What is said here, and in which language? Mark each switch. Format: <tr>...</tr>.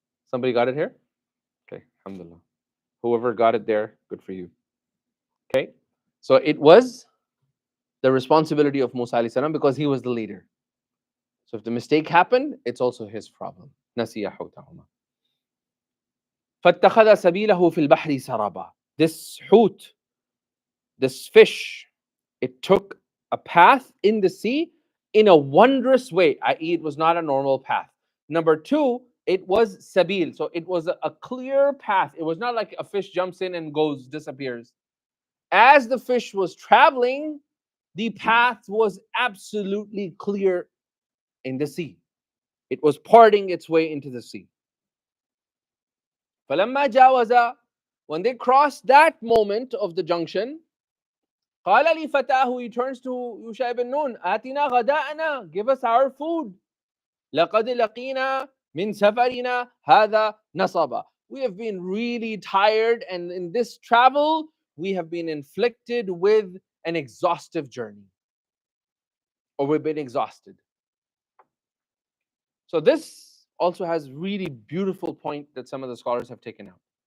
<en>Somebody got it here? Okay, alhamdulillah. Whoever got it there, good for you. Okay? So it was the responsibility of Musa alayhi salam because he was the leader. So if the mistake happened, it's also his problem.</en> <ar>نسي حوتهما. فاتخذ سبيله في البحر سرابا.</ar> <en>This hoot, this fish, it took a path in the sea in a wondrous way, i.e., it was not a normal path. Number two, it was sabil, so it was a clear path. It was not like a fish jumps in and goes, disappears. As the fish was traveling, the path was absolutely clear in the sea. It was parting its way into the sea.</en> <ar>فَلَمَّا جَاوَزَ,</ar> <en>when they crossed that moment of the junction,</en> <ar>قال لفتاه,</ar> <en>he turns to Yusha ibn Nun,</en> <ar>آتنا غداءنا,</ar> <en>give us our food.</en> <ar>لقد لقينا من سفرنا هذا نصبا.</ar> <en>We have been really tired, and in this travel, we have been inflicted with an exhaustive journey. Or we've been exhausted. So this also has really beautiful point that some of the scholars have taken out.</en>